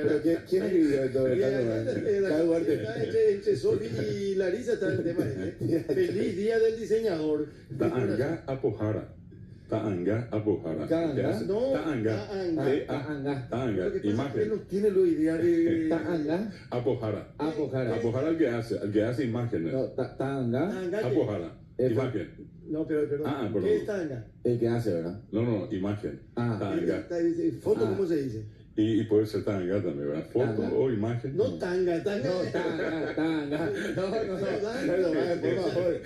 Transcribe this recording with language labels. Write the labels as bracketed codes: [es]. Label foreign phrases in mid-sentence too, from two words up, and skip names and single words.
[es] ¿Quién escribió esto? Entre Sofi y Larisa está el tema. Feliz día del diseñador. [gn] Taanga Apojara. Taanga Apojara. Taanga. Imagen. [es] Él no tiene la idea de. [gn] Taanga. Apojara. Apojara. [es] Apojara el que hace imágenes. No, Taanga. [gn] Apojara. Imagen. [es] No, pero perdón. ¿Qué es tanga? El que hace, ¿verdad? No, imagen. Tanga. ¿Foto cómo se dice? Y puede ser tanga también, ¿verdad? Foto o imagen. No, tanga. No, tanga. No, por favor.